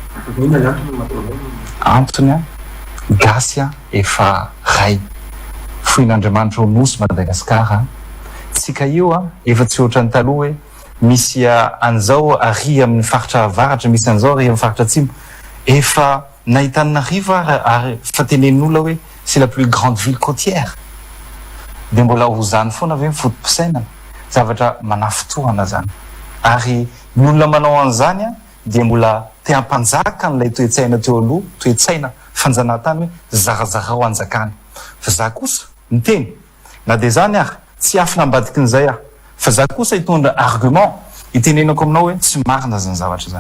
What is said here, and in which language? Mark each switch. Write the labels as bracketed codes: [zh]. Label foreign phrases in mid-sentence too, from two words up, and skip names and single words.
[mg] antony gasy efa ray foin'Andriamanitra ho nosy Madagasikara tsika io efa tsy ohatran'ny taloha hoe misy an'izao ary amin'ny faritra avaratra misy an'izao ary amin'ny faritra atsimo efa nahitanina riva ary fa tenenin'olona hoe [fr] c'est la plus grande ville côtière. [mg] Dia mbola ho zany foana ve mifotom-pisainana zavatra manafotoana zany. Ary ny olona manao an'izany dia mbola te hampanjaka an'ilay toe-tsaina teo aloha, toe-tsaina fanjanahantany hoe zarazara ho anjakany. Fa za kosa miteny na dia zany ary tsy afina ambadiky n'izay aho, fa za kosa hitondra argument itenenako aminao hoe tsy marina zany zavatra zany.